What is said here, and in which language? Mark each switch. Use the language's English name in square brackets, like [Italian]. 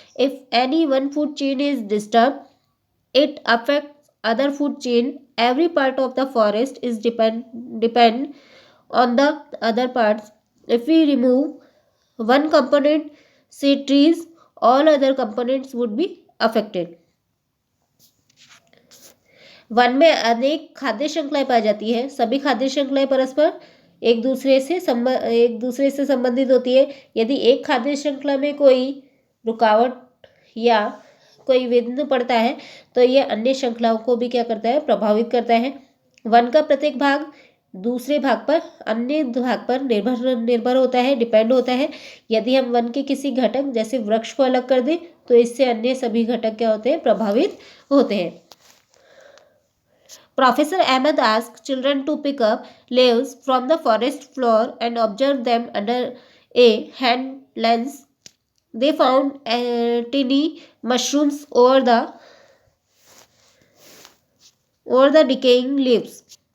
[English] If any one food chain is disturbed, it affects other food chain. Every part of the forest is depend on the other parts. If we remove one component, say trees, all other components would be affected. [Hindi] One में अनेक खाद्य श्रृंखलाएं पाई जाती है। सभी खाद्य श्रृंखलाएं परस्पर एक दूसरे से संबंधित होती है। यदि एक खाद्य श्रृंखला में कोई रुकावट या कोई विघ्न पड़ता है तो यह अन्य श्रृंखलाओं को भी क्या करता है? प्रभावित करता है। वन का प्रत्येक भाग दूसरे भाग पर अन्य भाग पर निर्भर होता है, डिपेंड होता है। यदि हम वन के किसी घटक जैसे वृक्ष को अलग कर दें तो इससे अन्य सभी घटक क्या होते हैं? प्रभावित होते हैं। [English] Professor Ahmed asked children to pick up leaves from the forest floor and observe them under a hand lens. They found tiny mushrooms over the decaying leaves.